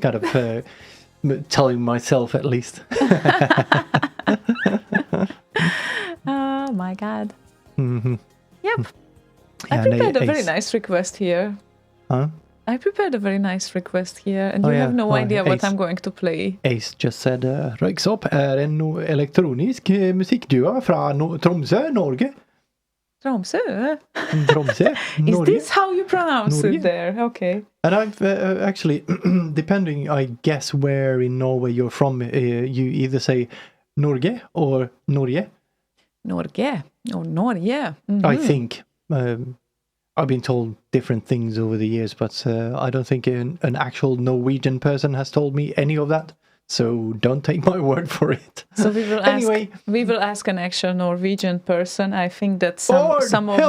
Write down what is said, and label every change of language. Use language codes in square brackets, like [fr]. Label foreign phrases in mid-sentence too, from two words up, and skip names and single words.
[en] I'm kind of telling myself, at least. Oh my God. Mm-hmm. Yep. I Yeah, prepared a very Ace. nice request here. Huh? I prepared a very nice request here, and Oh, you yeah. have no Oh, idea what Ace. I'm going to play. Ace just said [sv] Röyksopp är en elektronisk musikduo från Tromsø, Norge. [en] Tromsø? Tromsø, Is Norge. this how you pronounce Norge. it there? Okay. And I've actually, depending, I guess, where in Norway you're from, you either say Norge or Norge. Norge. Oh, Norge. I think. I've been told different things over the years, but I don't think an actual Norwegian person has told me any of that. So don't take my word for it. So we will Anyway. ask an actual Norwegian person. I think that Lord, some of